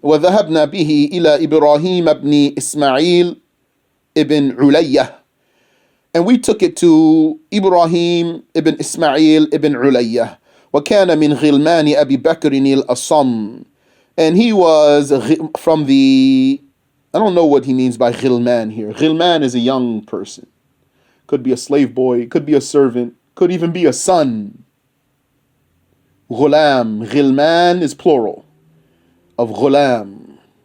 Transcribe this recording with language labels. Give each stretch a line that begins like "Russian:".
Arabic: وذهبنا به إلى إبراهيم بن إسماعيل ibn Ulayya.
English: And we took it to Ibrahim ibn Ismail ibn Ulayya.
Arabic: وكان من غلمان أبي بكر الأصم.
English: And he was from the, I don't know what he means by ghilman here. Ghilman is a young person. Could be a slave boy, could be a servant, could even be a son. Ghulam. Ghilman is plural of ghulam.